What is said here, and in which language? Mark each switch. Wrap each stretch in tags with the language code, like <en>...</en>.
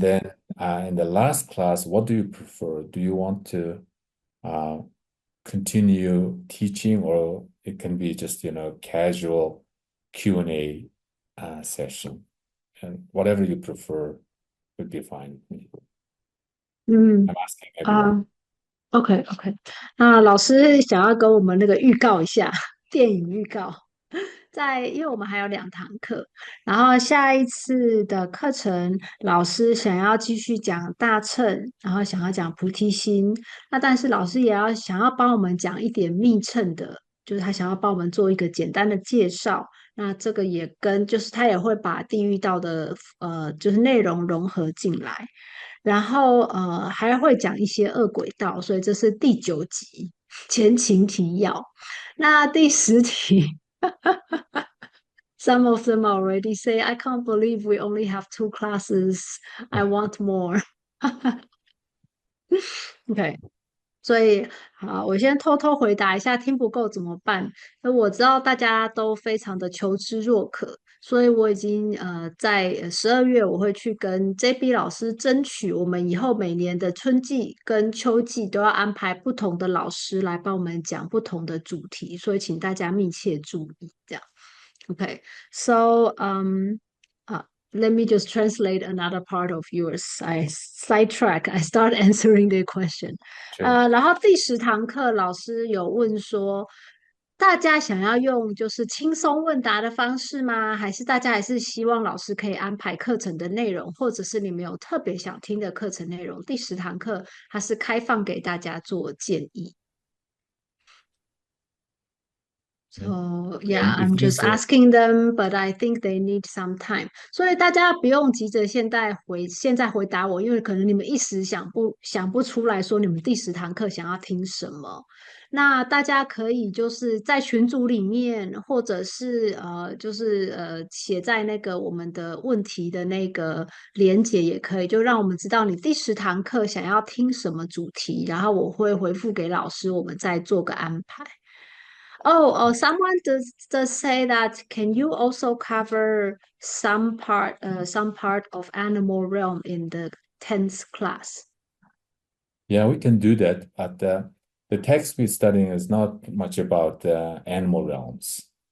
<en>then in the last class, what do you prefer? Do you want to uh, continue teaching, or it can be just, casual Q&A session? And whatever you prefer would be fine with me. 嗯 I'm asking 啊 everyone.</en> <zh>OK OK，那老师想要跟我们那个预告一下电影预告，因为我们还有2堂课，然后下一次的课程，老师想要继续讲大乘，然后想要讲菩提心，那但是老师也想要帮我们讲一点密乘的，就是他想要帮我们做一个简单的介绍。那这个也就是他也会把地狱道的就是内容融合进来。然后还会讲一些恶鬼道，所以这是第9集前情提要。那第10题，</zh> <en>some of them already say, "I can't believe we only have 2 classes. I want more."</en> <zh>OK，所以好，我先偷偷回答一下，听不够怎么办？那我知道大家都非常的求知若渴，所以我已经在12月我会去跟 JB 老师争取，我们以后每年的春季跟秋季都要安排不同的老师来帮我们讲不同的主题，所以请大家密切注意，这样。</zh> <en>Okay, so let me just translate another part of yours. I sidetrack. I start answering the question. Sure.</en> <zh>然后第10堂课老师有问说，大家想要用就是轻松问答的方式吗？还是大家还是希望老师可以安排课程的内容，或者是你们有特别想听的课程内容？第10堂课它是开放给大家做建议。</zh> <en>Okay. So yeah, And if I'm just there's asking them, but I think they need some time.</en> <zh>所以大家不用急着现在回答我，因为可能你们一时想不出来说你们第10堂课想要听什么。那大家可以就是在群组里面，或者是写在那个我们的问题的那个连结也可以，就让我们知道你第10堂课想要听什么主题，然后我会回复给老师，我们再做个安排。</zh> <en>Someone does say that can you also cover some part of animal realm in the 10th class? Yeah, we can do that, but the text we're studying is not much about animal realms.</en>